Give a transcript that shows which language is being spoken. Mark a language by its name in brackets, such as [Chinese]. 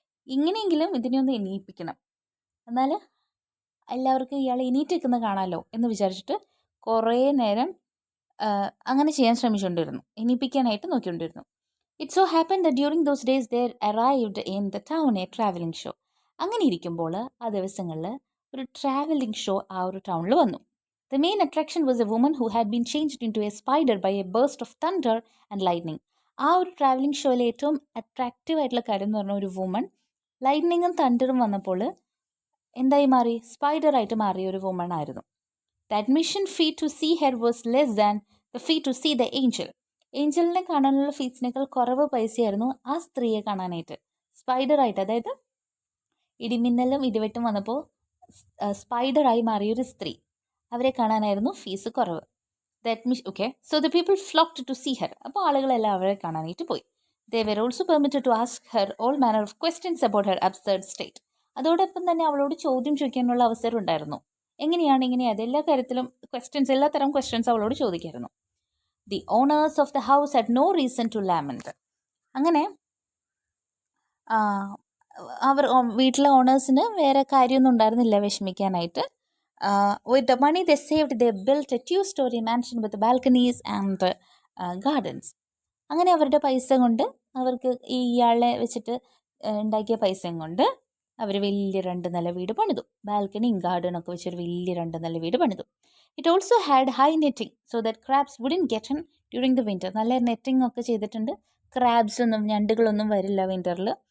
[Malayalam] ഇങ്ങനെയെങ്കിലും ഇതിനെ ഒന്ന് എണീപ്പിക്കണം, എന്നാൽ എല്ലാവർക്കും ഇയാൾ എണീറ്റ് നിൽക്കുന്നത് കാണാമല്ലോ എന്ന് വിചാരിച്ചിട്ട് കുറേ നേരം അങ്ങനെ ചെയ്യാൻ ശ്രമിച്ചുകൊണ്ടിരുന്നു, എണീപ്പിക്കാനായിട്ട് നോക്കിക്കൊണ്ടിരുന്നു. [English] It so happen that during those days there arrived in the town a travelling show. [Malayalam] അങ്ങനെ ഇരിക്കുമ്പോൾ ആ ദിവസങ്ങളിൽ ഒരു ട്രാവലിംഗ് ഷോ ആ ഒരു ടൗണിൽ വന്നു. [English] The main attraction was a woman who had been changed into a spider by a burst of thunder and lightning. [Malayalam] ആ ഒരു ട്രാവലിംഗ് ഷോയിലെ ഏറ്റവും അട്രാക്റ്റീവ് ആയിട്ടുള്ള കാര്യം എന്ന് പറഞ്ഞാൽ ഒരു വുമൺ ലൈറ്റ്നിങ്ങും തണ്ടറും വന്നപ്പോൾ എന്തായി മാറി? സ്പൈഡറായിട്ട് മാറിയ ഒരു വുമൺ ആയിരുന്നു. [English] The admission fee to see her was less than the fee to see the angel. [Malayalam] ഏഞ്ചലിനെ കാണാനുള്ള ഫീസിനേക്കാൾ കുറവ് പൈസയായിരുന്നു ആ സ്ത്രീയെ കാണാനായിട്ട്. സ്പൈഡറായിട്ട്, അതായത് ഇടിമിന്നലും ഇടിവെട്ടും വന്നപ്പോൾ സ്പൈഡറായി മാറിയൊരു സ്ത്രീ, അവരെ കാണാനായിരുന്നു ഫീസ് കുറവ്. [English] So the people flocked to see her. [Malayalam] അപ്പോൾ ആളുകളെല്ലാം അവരെ കാണാനായിട്ട് പോയി. [English] They were also permitted to ask her all manner of questions about her absurd state. [Malayalam] അതോടൊപ്പം തന്നെ അവളോട് ചോദ്യം ചോദിക്കാനുള്ള അവസരം ഉണ്ടായിരുന്നു. എങ്ങനെയാണ് ഇങ്ങനെയത്, എല്ലാ കാര്യത്തിലും ക്വസ്റ്റ്യൻസ്, എല്ലാത്തരം ക്വസ്റ്റ്യൻസ് അവളോട് ചോദിക്കായിരുന്നു. [English] The owners of the house had no reason to lament. [Malayalam] അങ്ങനെ അവർ വീട്ടിലെ ഓണേഴ്സിന് വേറെ കാര്യമൊന്നും ഉണ്ടായിരുന്നില്ല വിഷമിക്കാനായിട്ട്. [English] With the money they saved, they built a 2-story mansion with balconies and gardens. [Malayalam] അങ്ങനെ അവരുടെ പൈസ കൊണ്ട്, അവർക്ക് ഇയാളെ വെച്ചിട്ട് ഉണ്ടാക്കിയ പൈസയും കൊണ്ട് അവർ വലിയ 2 നില വീട് പണിതു. ബാൽക്കണിയും ഗാർഡനൊക്കെ വെച്ചൊരു വലിയ 2 നില വീട് പണിതു. [English] It also had high netting so that crabs wouldn't get in during the winter. [Malayalam] നല്ല നെറ്റിംഗ് ഒക്കെ ചെയ്തിട്ടുണ്ട്, ക്രാബ്സ് ഒന്നും ഞണ്ടുകളൊന്നും വരില്ല വിൻ്ററിൽ.